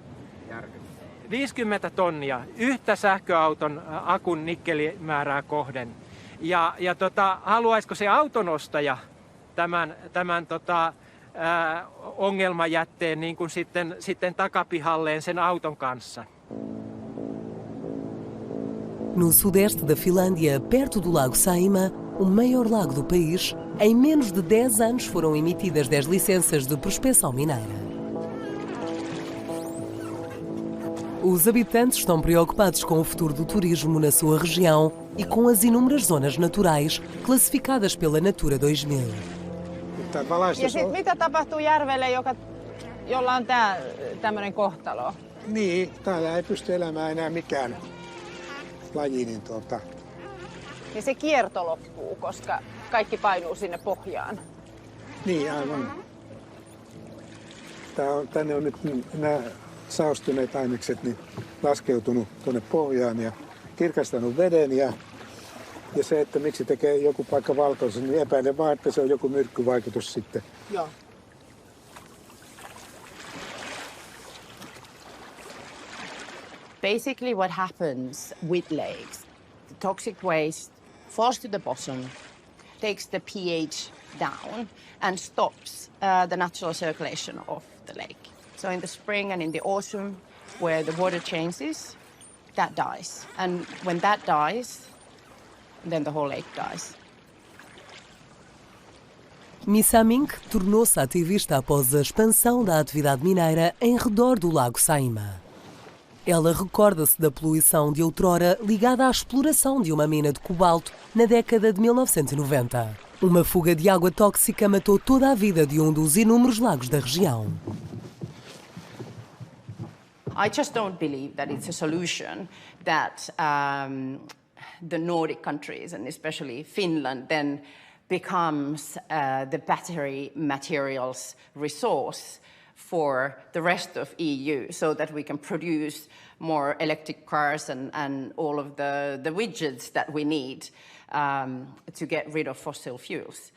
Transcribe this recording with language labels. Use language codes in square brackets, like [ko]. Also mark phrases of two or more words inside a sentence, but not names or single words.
[fi] 50 tonnia yhtä sähköauton akun nikkelimäärää kohden. Ja haluaisiko se autonostaja tämän ongelmajätteen niin kuin sitten takapihalleen sen auton kanssa? [pt] No sudeste da Finlândia, perto do lago Saimaa, o maior lago do país, em menos de 10 anos foram emitidas 10 licenças de prospecção mineira. Os habitantes estão preocupados com o futuro do turismo na sua região e com as inúmeras zonas naturais classificadas pela Natura 2000. [fi] Ja sitten mitä tapahtuu järvelle, jolla on tämmöinen kohtalo? Niin, täällä ei pysty elämään enää mikään laji. Ja se kierto loppuu, koska kaikki painuu sinne pohjaan. Niin, aivan. Tänne on nyt nämä saostuneet ainekset laskeutunut tuonne pohjaan ja kirkastanut veden. Ja se, että miksi tekee joku paikka valkoisen, niin epäilen vaan, että se on joku myrkkyvaikutus sitten. Joo. [en] Basically what happens with lakes, the toxic waste falls to the bottom, takes the pH down and stops the natural circulation of the lake. So in the spring and in the autumn, where the water changes, that dies. And when that dies, then the whole lake dies. [pt] Missa Mink tornou-se ativista após a expansão da atividade mineira em redor do lago Saima. Ela recorda-se da poluição de outrora ligada à exploração de uma mina de cobalto na década de 1990. Uma fuga de água tóxica matou toda a vida de um dos inúmeros lagos da região. [en] I just don't believe that it's a solution that the Nordic countries, and especially Finland, then becomes the battery materials resource for the rest of EU, so that we can produce more electric cars and all of the widgets that we need to get rid of fossil fuels.